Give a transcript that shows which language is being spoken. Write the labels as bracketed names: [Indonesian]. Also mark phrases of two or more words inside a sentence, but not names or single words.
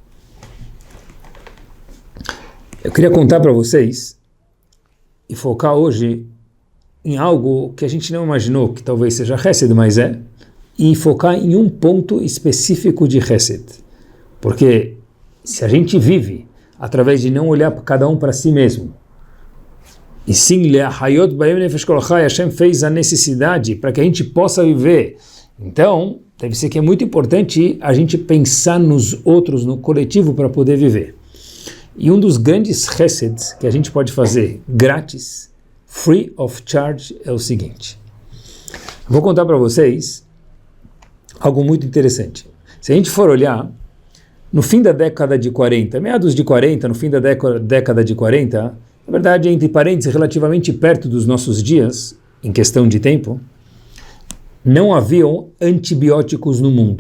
[Portuguese] Eu queria contar para vocês e focar hoje em algo que a gente não imaginou que talvez seja chesed, mas é, e focar em um ponto específico de chesed. Porque se a gente vive através de não olhar cada um para si mesmo, e sim, [Hebrew] להחיות בהם נפש כל חי, [Portuguese] Hashem fez a necessidade para que a gente possa viver. Então, deve ser que é muito importante a gente pensar nos outros, no coletivo, para poder viver. E um dos grandes cheseds que a gente pode fazer grátis, [English] free of charge, [Portuguese] é o seguinte. Vou contar para vocês algo muito interessante. Se a gente for olhar, no fim da década de 40, meados de 40, no fim da década de 40, na verdade, entre parênteses, relativamente perto dos nossos dias, em questão de tempo, não haviam antibióticos no mundo.